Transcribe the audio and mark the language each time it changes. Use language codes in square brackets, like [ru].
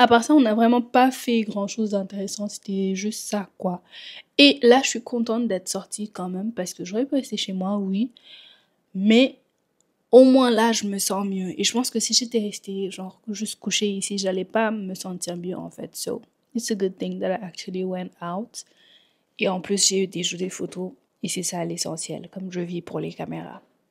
[fr] À part ça, on n'a vraiment pas fait grand-chose d'intéressant. C'était juste ça, quoi. Et là, je suis contente d'être sortie quand même parce que j'aurais pu rester chez moi, oui. Mais au moins là, je me sens mieux. Et je pense que si j'étais restée, genre, juste couchée ici, j'allais pas me sentir mieux, en fait. [en] So... It's a good thing that I actually went out. [fr] Et en plus, j'ai eu des photos. Et c'est ça l'essentiel, comme je vis pour les caméras.